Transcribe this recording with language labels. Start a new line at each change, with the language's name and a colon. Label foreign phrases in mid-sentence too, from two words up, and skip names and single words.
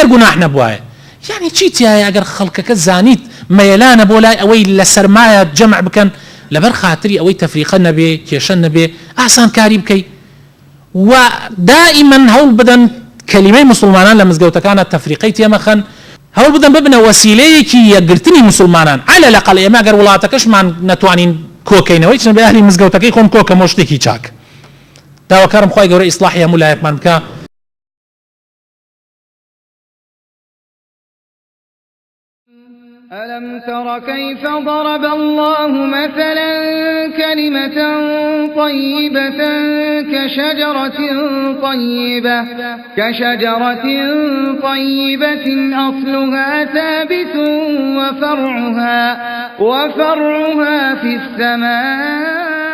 Central Kurdish: گوناح نەبوایە یعنی چی تایە ئەگەر خەڵکەکە زانیت مەیلانە بۆ لای ئەوەی لە سەرمایە جەمع بکەن لەبەر خاتری ئەوەی تەفریقە نەبێ کێشە نەبێ ئاسانکاری بکەی و دائیمەن هەوڵ بدەن کەلیمەی مسلمانان لە مزگەوتەکانە تەفریقەی تێمەخەن هەوڵ بدەن ببنە وەسیلەیەکی یەکگرتنی مسلمانان
Arabic: على الأقل
Central Kurdish: ئێمە ئەگەر وڵاتەکەشمان نەتوانین کۆکەینەوەی چنە بە ئەهلی مزگەوتەکەی خۆم کۆکەمەوە شتێکی چاک داواکارم خوای گەورە ئیسلاحی هەموو لایەکمان بکە
Arabic: ألم تر كيف ضرب الله مثلا كلمة طيبة كشجرة طيبة أصلها ثابت وفرعها في السماء